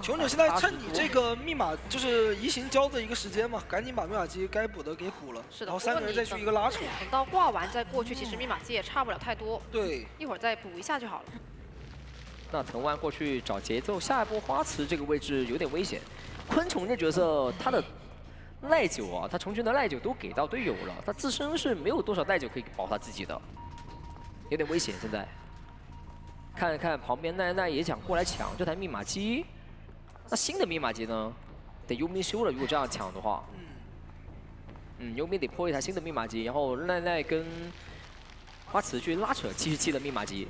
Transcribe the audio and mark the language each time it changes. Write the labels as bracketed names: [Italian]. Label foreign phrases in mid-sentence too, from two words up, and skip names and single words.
[Chinese] 求者現在趁你這個密碼就是移形交的一個時間嘛，趕緊把密碼機該補的給補了。是的。然後3個人再去一個拉扯。等到掛完再過去，其實密碼機也差不了太多。對。一會兒再補一下就好了。那藤蔓過去找節奏，下一波花池這個位置有點危險。昆蟲這角色他的耐久啊，他虫群的耐久都給到隊友了，他自身是沒有多少耐久可以保他自己的，有點危險現在。看看旁邊奈奈也想過來搶這台密碼機，那新的密碼機呢？得佣兵修了，如果這樣搶的話，佣兵得破一台新的密碼機，然後奈奈跟花池去拉扯77的密碼機。